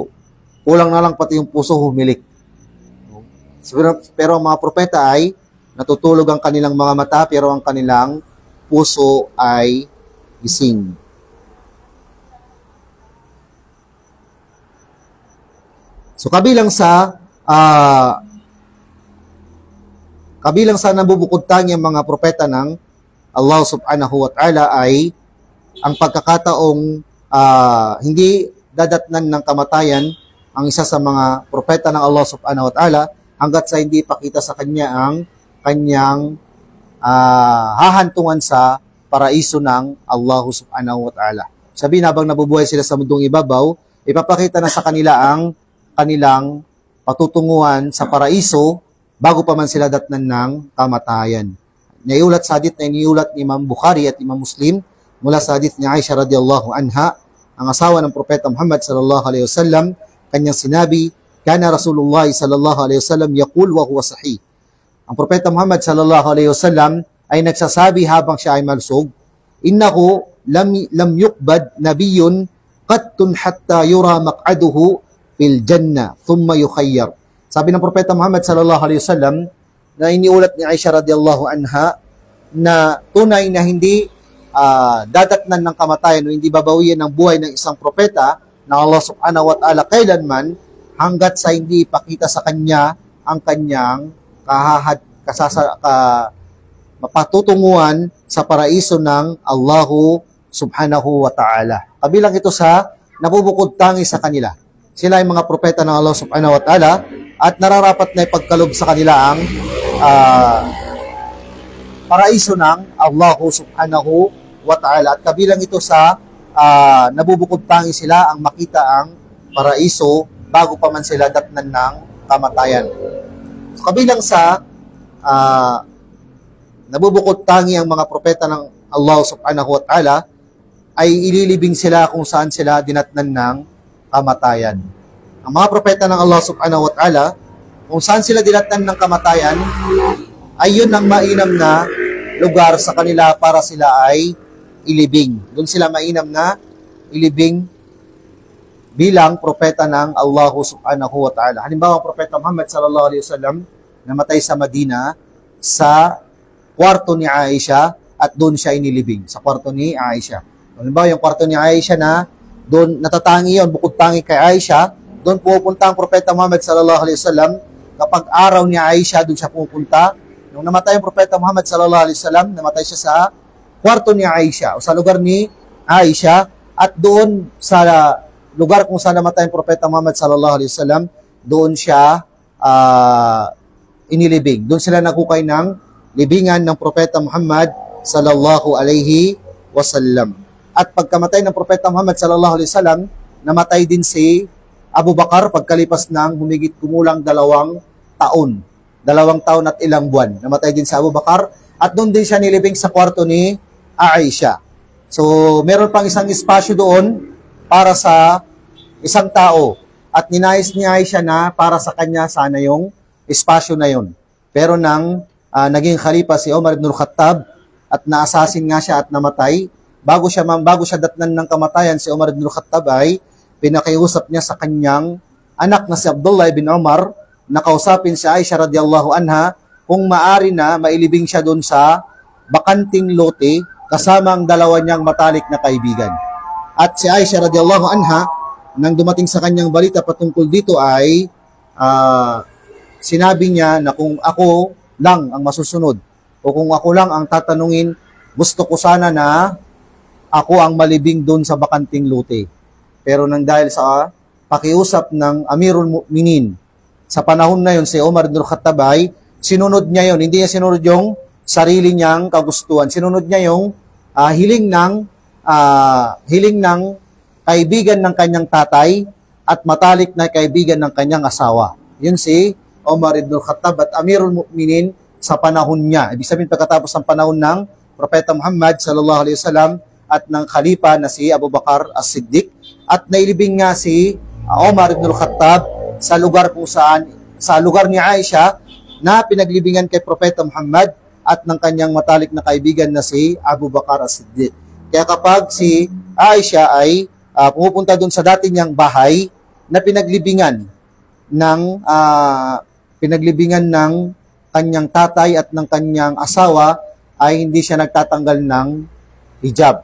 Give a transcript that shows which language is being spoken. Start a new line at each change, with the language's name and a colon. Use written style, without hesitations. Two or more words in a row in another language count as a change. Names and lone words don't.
Filipino: Kulang na lang pati yung puso humilik. Pero ang mga propeta ay natutulog ang kanilang mga mata pero ang kanilang puso ay gising. So kabilang sa nabubukod tangi ang mga propeta ng Allah subhanahu
Arabic: وتعالى
Filipino: ay ang pagkakataong hindi dadatnan ng kamatayan ang isa sa mga propeta ng Allah
Arabic: سبحانه وتعالى
Filipino: hanggat sa hindi ipakita sa kanya ang kanyang hahantungan sa paraiso ng Allah
Arabic: سبحانه وتعالى.
Filipino: Sabihin, habang nabubuhay sila sa mundong ibabaw, ipapakita na sa kanila ang kanilang patutunguhan sa paraiso bago pa man sila datnan ng kamatayan. Naiulat sa hadith na iniulat ni Imam Bukhari at Imam Muslim mula sa hadith ni Aisha
Arabic: رضي الله عنها,
Filipino: ang asawa ng propeta Muhammad
Arabic: صلى الله عليه وسلم,
Filipino: kanyang sinabi,
Arabic: "كان رسول الله صلى الله عليه وسلم يقول وهو صحيح."
Filipino: Ang propeta Muhammad
Arabic: صلى الله عليه وسلم
Filipino: ay nagsasabi habang siya ay malusog,
Arabic: "إنه لم يقبض نبي قط حتى يرى مقعده في الجنة ثم يخير."
Filipino: Sabi ng propeta Muhammad
Arabic: صلى الله عليه وسلم
Filipino: na iniulat ni Aisha
Arabic: رضي الله عنها
Filipino: na tunay na hindi dadatnan ng kamatayan o hindi babawian ng buhay ng isang propeta na Allah
Arabic: سبحانه وتعالى
Filipino: kailanman hanggat sa hindi ipakita sa kanya ang kanyang mapatutunguhan sa paraiso ng Allahu
Arabic: سبحانه وتعالى.
Filipino: Kabilang ito sa nabubukod tangi sa kanila. Sila ay mga propeta ng Allah
Arabic: سبحانه وتعالى
Filipino: at nararapat na ipagkalob sa kanila ang paraiso ng Allah
Arabic: سبحانه وتعالى.
Filipino: At kabilang ito sa nabubukod tangi sila ang makita ang paraiso bago pa man sila datnan ng kamatayan. So, kabilang sa nabubukod tangi ang mga propeta ng Allah
Arabic: سبحانه وتعالى
Filipino: ay ililibing sila kung saan sila dinatnan ng kamatayan. Ang mga propeta ng Allah
Arabic: سبحانه وتعالى,
Filipino: kung saan sila dinatnan ng kamatayan, ay yun ang mainam na lugar sa kanila para sila ay ilibing. Doon sila mainam na ilibing bilang propeta ng Allah
Arabic: سبحانه وتعالى.
Filipino: Halimbawa, ang propeta Muhammad
Arabic: صلى الله عليه وسلم
Filipino: namatay sa Madina sa kwarto ni Aisha at doon siya inilibing, sa kwarto ni Aisha. Halimbawa, yung kwarto ni Aisha na doon natatangi yun, bukod tangi kay Aisha, doon pupunta ang propeta Muhammad
Arabic: صلى الله عليه وسلم.
Filipino: Kapag araw ni Aisha, doon siya pupunta. Nung namatay ang propeta Muhammad
Arabic: صلى الله عليه وسلم,
Filipino: namatay siya sa kwarto ni Aisha o sa lugar ni Aisha, at doon sa lugar kung saan namatay ang propeta Muhammad
Arabic: صلى الله عليه وسلم,
Filipino: doon siya inilibing. Doon sila nagkukay ng libingan ng Propeta Muhammad
Arabic: صلى الله عليه وسلم.
Filipino: At pagkamatay ng Propeta Muhammad
Arabic: صلى الله عليه وسلم,
Filipino: namatay din si Abu Bakar pagkalipas ng humigit kumulang 2 taon. 2 taon at ilang buwan. Namatay din si Abu Bakar at doon din siya nilibing sa kwarto ni Aisha. So, meron pang isang espasyo doon para sa isang tao. At ninais ni Aisha na para sa kanya sana yung espasyo na yun. Pero nang naging khalifa si Umar ibn al-Khattab at na-assassin nga siya at namatay, bago siya datnan ng kamatayan, si Umar ibn al-Khattab ay pinakiusap niya sa kanyang anak na si Abdullah ibn Umar na kausapin si Aisha
Arabic: رضي الله عنها
Filipino: kung maari na mailibing siya doon sa bakanting lote kasama ang 2 niyang matalik na kaibigan. At si Aisha
Arabic: رضي الله عنها,
Filipino: nang dumating sa kanyang balita patungkol dito ay sinabi niya na kung ako lang ang masusunod o kung ako lang ang tatanungin, gusto ko sana na ako ang malibing doon sa bakanting lote. Pero nang dahil sa pakiusap ng
Arabic: أمير المؤمنين,
Filipino: sa panahon na yon si Umar ibn al-Khattab ay sinunod niya yon. Hindi niya sinunod yung sarili niyang kagustuhan. Sinunod niya yung hiling ng kaibigan ng kanyang tatay at matalik na kaibigan ng kanyang asawa. Yun si Umar ibn al-Khattab at
Arabic: أمير المؤمنين
Filipino: sa panahon niya. Ibig sabihin pagkatapos ng panahon ng Propeta Muhammad
Arabic: صلى الله عليه وسلم
Filipino: at ng khalifa na si Abu Bakar as-Siddiq, at nailibing nga si Umar ibn al-Khattab sa lugar ni Aisha na pinaglibingan kay Propeta Muhammad at ng kanyang matalik na kaibigan na si Abu Bakar as-Siddiq. Kaya kapag si Aisha ay pumupunta doon sa dati niyang bahay na pinaglibingan ng kanyang tatay at ng kanyang asawa, ay hindi siya nagtatanggal ng hijab.